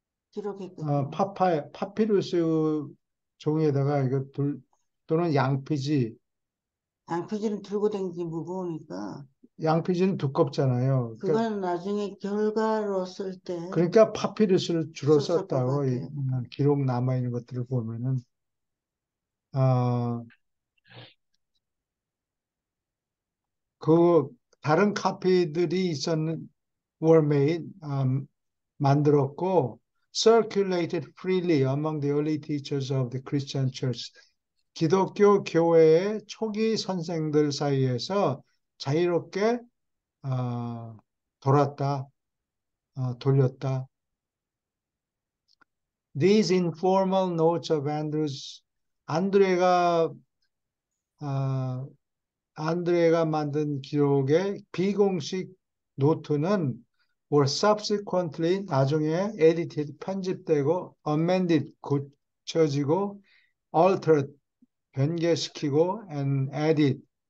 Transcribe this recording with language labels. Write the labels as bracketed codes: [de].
[ko] 기록했겠구나. 파피루스 종이에다가 이거 또는 양피지, 양피지는 들고 다니기 무거우니까. 양피지는 두껍잖아요. 그러니까, 그건 나중에 결과로 쓸 때 그러니까 파피루스를 주로 썼을 것 썼다고 같아요. 기록 남아있는 것들을 보면은 어, 그 다른 카피들이 [en] were made, [ko] 만들었고 [en] circulated freely among the early teachers of the Christian Church. [ko] 기독교 교회의 초기 선생들 사이에서 자유롭게 어, 돌았다, 돌렸다. [en] These informal notes of Andrews, [ko] 안드레가 어, 안드레가 만든 기록의 비공식 노트는 [en] were subsequently [ko] 나중에 edited 편집되고 amended 고쳐지고 altered 변개시키고 [en] and added